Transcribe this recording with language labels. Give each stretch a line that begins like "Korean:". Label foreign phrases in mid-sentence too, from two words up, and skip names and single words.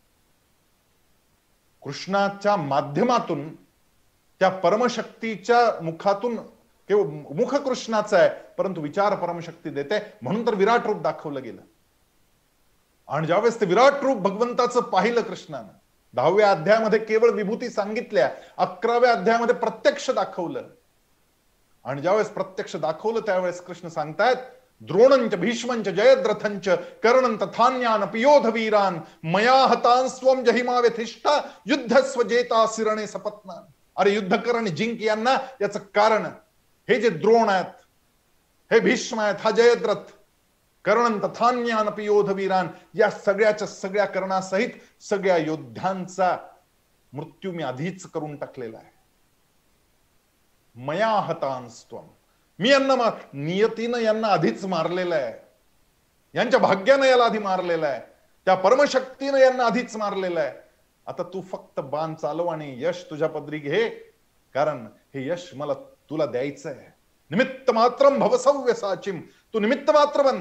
Marathi: कृष्णाच्या माध्यमातून, त्या परमशक्तीच्या मुखातून, केवळ मुख कृष्णाचं आहे परंतु विचार परमशक्ती देते, म्हणून तर विराट रूप दाखवलं गेलं. आणि ज्यावेळेस ते विराट रूप भगवंताचं पाहिलं कृष्णानं, 10व्या अध्यायामध्ये केवळ विभूती सांगितल्या, 11व्या अध्यायामध्ये प्रत्यक्ष दाखवलं. आणि ज्यावेळेस प्रत्यक्ष दाखवलं त्यावेळेस कृष्ण सांगतायत,
Sanskrit: द्रोणंच भीष्मंच जयद्रथंच कर्णं तथान्यान पियोधवीरान मया हतां स्वं जहिमा व्यथिष्ठा युद्धस्व जेता शिरणे सपत्नान.
Marathi: अरे युद्ध कर आणि जिंक यांना. याचं कारण हे जे द्रोण आहेत, हे भीष्म आहेत, हा जयद्रथ,
Sanskrit: कर्णं तथान्यान पियोधवीरान,
Marathi: या सगळ्याच्या सगळ्या कर्णासहित सगळ्या योद्ध्यांचा मृत्यू मी आधीच करून टाकलेला आहे.
Sanskrit: मया हतां स्वं,
Marathi: मी यांना नियतीनं यांना आधीच मारलेलं आहे. यांच्या भाग्यानं याला आधी मारलेलं आहे. त्या परमशक्तीनं यांना आधीच मारलेलं आहे. आता तू फक्त बाण चालव आणि यश तुझ्या पदरी घे, कारण हे यश मला तुला द्यायचं आहे.
Sanskrit: निमित्त मात्रम भवसव्य साचिम,
Marathi: तू निमित्त मात्र बन.